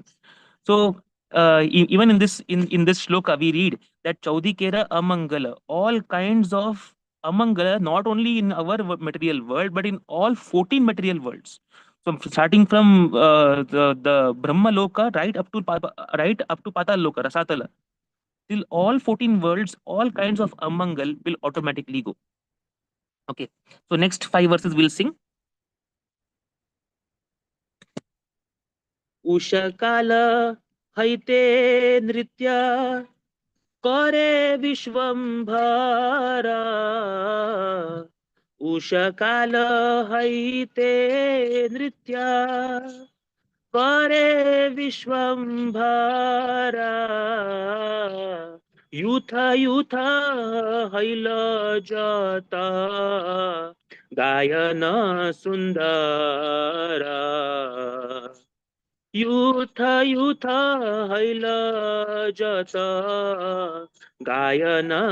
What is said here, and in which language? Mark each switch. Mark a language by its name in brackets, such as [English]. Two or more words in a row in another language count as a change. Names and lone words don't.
[English] So even in this shloka we read that [Bangla] চৌদি কেরা অমঙ্গলা, [English] all kinds of Amangala, not only in our material world, but in all 14 material worlds. So starting from the Brahma Loka right up to Patal Loka, Rasatala, till all 14 worlds, all kinds of Amangal will automatically go. Okay. So next five verses we'll sing. [Bangla] উষাকাল হইতে নৃত্য করে বিশ্বম্ভর উষাকাল হইতে নৃত্য করে বিশ্বম্ভর हैते नृत्य करे विश्वंभरा যূথ যূথ হৈল যত গায়ন সুন্দর যূথ যূথ হৈল যত গায়ন